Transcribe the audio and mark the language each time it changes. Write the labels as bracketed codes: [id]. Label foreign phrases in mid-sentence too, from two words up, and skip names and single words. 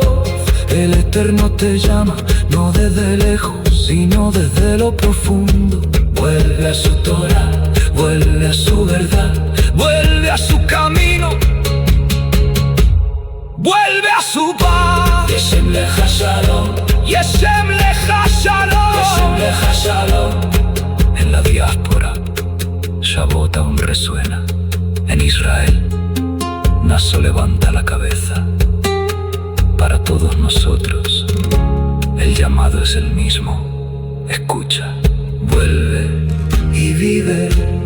[es] El Eterno te llama, no desde lejos, sino desde lo profundo. Vuelve a su Torah, vuelve a su verdad, vuelve a su camino, vuelve a su paz. [he] ישם לך שלום, ישם לך שלום, ישם לך שלום. [es] En la diáspora, Shabbat aún resuena. En Israel, Naso levanta la cabeza. Para todos nosotros, el llamado es el mismo. Escucha, vuelve y vive